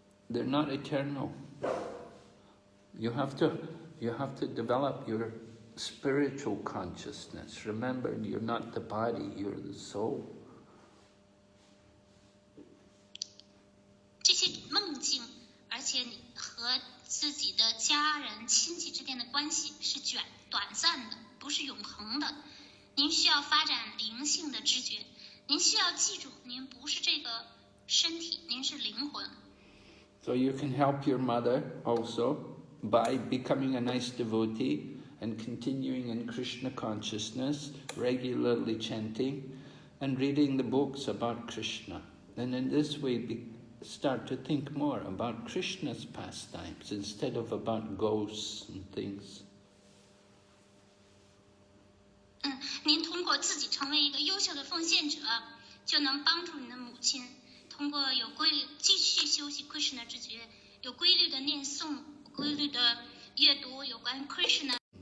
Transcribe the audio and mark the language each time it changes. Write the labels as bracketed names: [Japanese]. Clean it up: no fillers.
[English] They're not eternal. You have to develop your spiritual consciousness. Remember, you're not the body, you're the soul. [Chinese] 这些梦境，而且你和自己的家人、亲戚之间的关系是短暂的，不是永恒的。您需要发展灵性的知觉，您需要记住，您不是这个身体，您是灵魂。 [English] So you can help your mother also by becoming a nice devotee and continuing in Krishna consciousness, regularly chanting and reading the books about Krishna. And in this way start to think more about Krishna's pastimes instead of about ghosts and things. [Chinese] 您通过自己成为一个优秀的奉献者，就能帮助你的母亲通过继续修习 Krishna 知觉，有规律的念诵，规律的阅读有关于 Krishna。